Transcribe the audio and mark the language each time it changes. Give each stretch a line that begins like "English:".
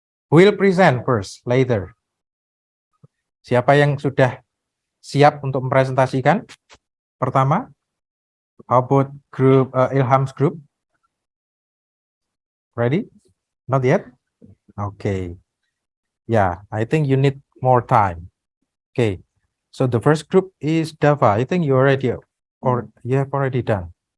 English: We'll present first, later.
Indonesian: Siapa yang sudah siap untuk mempresentasikan?
English: Pertama, how about group Ilham's group? Ready? Not yet? Okay. Yeah, I think you need more time. Okay. So the first group is Dava. I think you already or you have already done.